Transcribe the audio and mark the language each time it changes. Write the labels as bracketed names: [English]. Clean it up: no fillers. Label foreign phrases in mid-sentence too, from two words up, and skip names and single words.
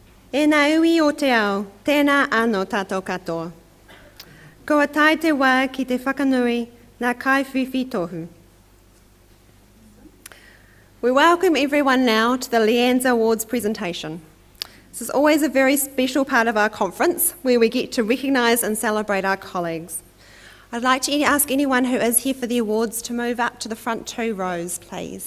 [Māori] E nā ui o te ao, tēnā anō tātou katoa. Ko tai te wā ki te whakanui, nā kaiwhiwhi tohu. [English] We welcome everyone now to the LIANZA Awards presentation. This is always a very special part of our conference where we get to recognise and celebrate our colleagues. I'd like to ask anyone who is here for the awards to move up to the front 2 rows, please.